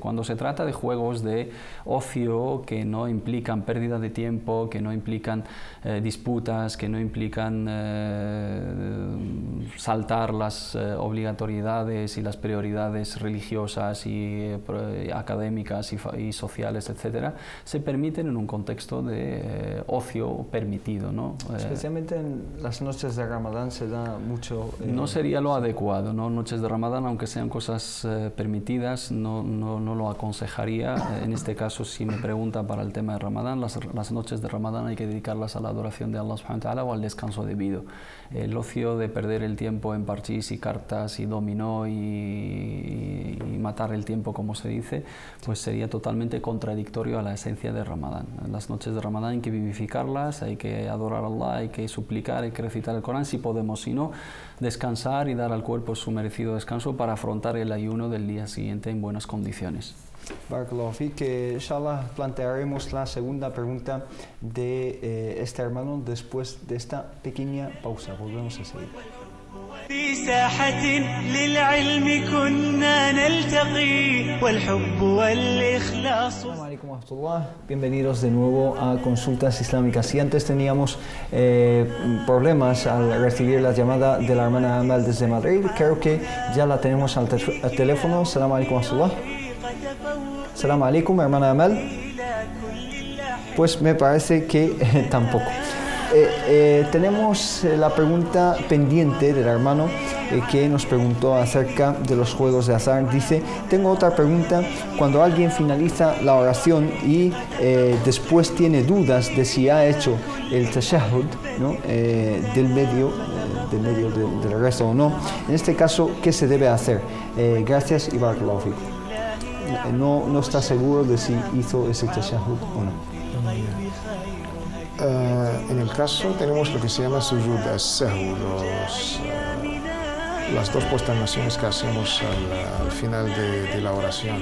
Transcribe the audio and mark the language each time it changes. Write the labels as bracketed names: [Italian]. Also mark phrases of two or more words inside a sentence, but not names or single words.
[Spanish] Cuando se trata de juegos de ocio que no implican pérdida de tiempo, que no implican disputas, que no implican saltar las obligatoriedades y las prioridades religiosas y académicas y sociales, etcétera, se permiten en un contexto de ocio permitido, ¿no? Especialmente en las noches de Ramadán se da mucho... no sería lo adecuado, ¿no? Noches de Ramadán, aunque sean cosas permitidas, no lo aconsejaría. En este caso, si me pregunta para el tema de Ramadán, las noches de Ramadán hay que dedicarlas a la adoración de Allah [Arabic] سبحانه وتعالى [Spanish] o al descanso debido. El ocio de perder el tiempo en parchís y cartas y dominó y matar el tiempo, como se dice, pues sería totalmente contradictorio a la esencia de Ramadán. Las noches de Ramadán hay que vivificarlas, hay que adorar a Allah, hay que suplicar, hay que recitar el Corán si podemos, si no, descansar y dar al cuerpo su merecido descanso para afrontar el ayuno del día siguiente en buenas condiciones. [Arabic] بارك الله فيك, [Spanish] que inshallah plantearemos la segunda pregunta de este hermano después de esta pequeña pausa. Volvemos a seguir. [Arabic] في ساحة للعلم كنا نلتقي والحب والإخلاص. السلام عليكم ورحمة الله. [Spanish] Bienvenidos de nuevo a Consultas Islámicas. Si antes teníamos problemas al recibir la llamada de la hermana Amal desde Madrid, creo que ya la tenemos al teléfono. [Arabic] السلام عليكم ورحمة الله. السلام عليكم, [Spanish] hermana Amal. Pues me parece que tampoco. Tenemos la pregunta pendiente del hermano que nos preguntó acerca de los juegos de azar. Dice, tengo otra pregunta. Cuando alguien finaliza la oración y después tiene dudas de si ha hecho el tashahhud, ¿no? del medio del resto o no, en este caso, ¿qué se debe hacer? Gracias y [Arabic] بارك الله فيكم. [Spanish] No está seguro de si hizo ese tashahhud o no. En el caso tenemos lo que se llama [Arabic] سجود السهو, [Spanish] las dos posternaciones que hacemos al final de la oración.